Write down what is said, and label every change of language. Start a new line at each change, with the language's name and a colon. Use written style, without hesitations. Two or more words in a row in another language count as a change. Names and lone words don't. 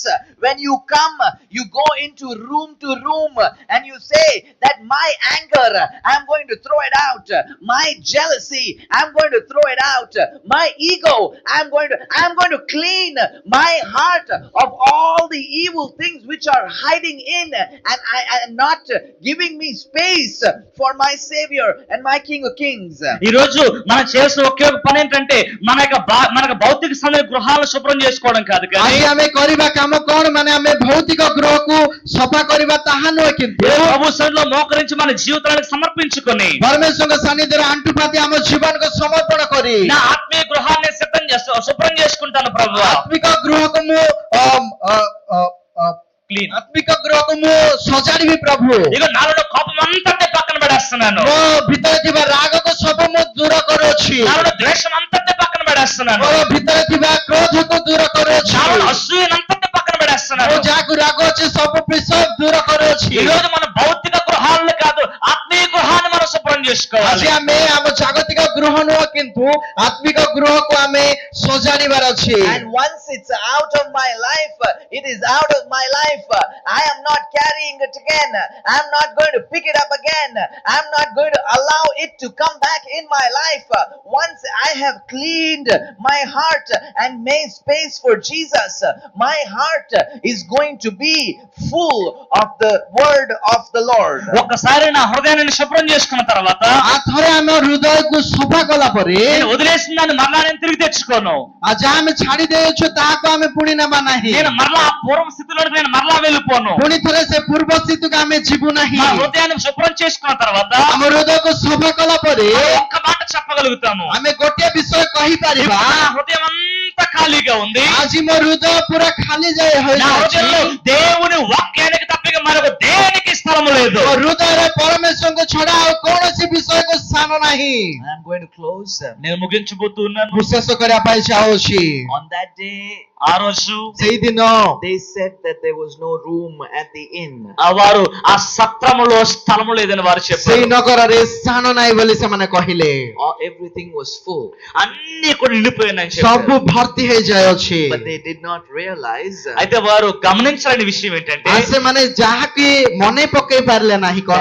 English: When you come, you go into room to room and you say that my anger, I'm going to throw it out. My jealousy, I'm going to throw it out. My ego, I'm going to clean my heart of all the evil things which are hiding in and not giving me space for my Savior and my King of Kings.
Telugu: ఈ రోజు మనం చేసిన ఒకే ఒక పని ఏంటంటే మనకు భౌతిక సమయ గృహాలను శుభ్రం చేసుకోవడం కాదు కానీ
Odia: ଆଜି ଆମେ କରିବା କାମ କଣ ମାନେ ଆମେ ଭୌତିକ ଗୃହକୁ ସଫା କରିବା ତାହା ନୁହେଁ, କିନ୍ତୁ
Telugu: ప్రభు సన్నిధిలో మోకరించి మన జీవితాలను సమర్పించుకొని
Odia: ପରମେଶ୍ୱରଙ୍କ ସାନ୍ନିଧ୍ୟରେ ଆଣ୍ଠୁପାତି ଆମ ଜୀବନକୁ ସମର୍ପଣ କରି
Telugu: నా ఆత్మీయ గృహాన్ని శుభ్రం చేసుకుంటాను ప్రభు.
Odia: ଆତ୍ମିକ ଗୃହକୁ ମୁଁ క్లీన్ ଆତ୍ମିକ ଗୃହକୁ ମୁଁ ସଜାଡ଼ିବି ପ୍ରଭୁ।
Telugu: ఇక నాలో కోపం అంతటి పక్కన పడేస్తున్నాను,
Odia: ମୋ ଭିତରେ ଥିବା ରାଗକୁ ସବୁ ମୁଁ ଦୂର କରୁଅଛି,
Telugu: నాలో ద్వేషం అంతటి పక్కన పడేస్తున్నాను,
Odia: ମୋ ଭିତରେ ଥିବା క్రోధକୁ దూର କରୁଅଛି,
Telugu: నాలో అసూయనంతటి పక్కన పడేస్తున్నాను.
Odia: ମୁଁ ଯାହାକୁ ରାଗୁଅଛି ସବୁ ବିଷୟ ଦୂର କରୁଅଛି।
Telugu: ఈ రోజు మన భౌతిక గృహాలను కాదు ఆత్మీయ గృహాన్ని మనం శుభ్రం చేసుకోవాలి.
Odia: ଆଜି ଆମେ ଆମ ଜାଗତିକ ଗୃହ ନୁହଁ, କିନ୍ତୁ ଆତ୍ମିକ ଗୃହକୁ ଆମେ ସଜାଡ଼ିବାର ଅଛି।
English: And once it's out of my life, it is out of my life. I am not carrying it again. I'm not going to pick it up again. I'm not going to allow it to come back in my life. Once I have cleaned my heart and made space for Jesus, my heart is going to be full of the word of the Lord.
Telugu: ఒక్కసారి నా హృదయాన్ని శుభ్రం చేసుకున్న తర్వాత
Odia: ଥରେ ଆମ ହୃଦୟକୁ ସଫା କଲା ପରେ
Telugu: నేను వదిలేసిన దాన్ని మరలా నేను తిరిగి తెచ్చుకోను.
Odia: ଯାହା ଆମେ ଛାଡି ଦେଇଛୁ ତାହାକୁ ଆମେ ପୁଣି ନେବା ନାହିଁ,
Telugu: నేను మరలా ఆ పూర్వ స్థితిలో నేను మరలా వెళ్ళిపోను.
Odia: ପୁଣି ଥରେ ସେ ପୂର୍ବ ସ୍ଥିତିକୁ ଆମେ ଯିବୁ ନାହିଁ।
Telugu: నా హృదయాన్ని శుభ్రం చేసుకున్న తర్వాత
Odia: ଆମ ହୃଦୟକୁ ସଫା କଲା ପରେ
Telugu: ఒక్క మాట చెప్పగలుగుతాము,
Odia: ଆମେ ଗୋଟିଏ ବିଷୟ କହିପାରିବା,
Telugu: నా హృదయం అంతా ఖాళీగా ఉంది,
Odia: ଆଜି ମୋ ହୃଦୟ ପୁରା ଖାଲି
Telugu: నా హృదయంలో
Odia: ହୋଇଯାଇଛି।
Telugu: దేవుని వాక్యానికి తప్పిక మరొక దేనికి స్థలము లేదు.
Odia: ମୋ హృଦୟରେ ପରମେଶ୍ୱରଙ୍କୁ ଛଡା ଆଉ କୌଣସି ବିଷୟକୁ ସ୍ଥାନ ନାହିଁ।
English: I'm going to close.
Telugu: నేను ముగించబోతున్నాను.
Odia: ମୁଁ ଶେଷ କରିବା ପାଇଁ ଚାହୁଁଛି।
English: On that day,
Telugu: ఆ రోజు
Odia: ସେଇଦିନ
English: they said that there was no room at the inn.
Telugu: వారు ఆ సత్రములో స్థలము లేదని వారు
Odia: ସେଇ
Telugu: చెప్పారు.
Odia: ନଗରରେ ସ୍ଥାନ ନାହିଁ ବୋଲି ସେମାନେ କହିଲେ।
English: Everything was full.
Telugu: అన్ని కూడా నిండిపోయినాయని
Odia: ସବୁ
Telugu: చెప్పారు.
Odia: ଭର୍ତ୍ତି ହେଇଯାଇଅଛି।
English: But they did not realize
Telugu: అయితే వారు గమనించాలని విషయం ఏంటంటే
Odia: ସେମାନେ ଯାହାକି ମନେ ପକେଇ ପାରିଲେ ନାହିଁ କଣ